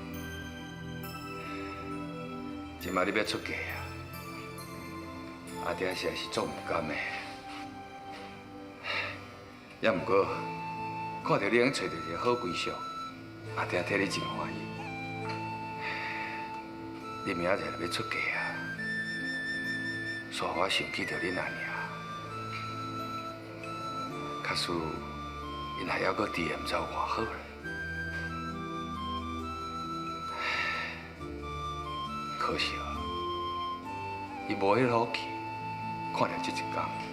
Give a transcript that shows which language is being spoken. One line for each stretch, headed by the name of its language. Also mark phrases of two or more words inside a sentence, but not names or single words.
Min Nan Chinese: 今摆你要出嫁啊，阿爹实在是做唔甘的。也毋过，看到你能找到一个好归宿，阿爹替你真欢喜。你明仔载就要出嫁啊，煞我想起着恁阿娘，假使因还还阁伫的，毋知有偌好咧。可惜啊，伊无迄口气，看到这一天。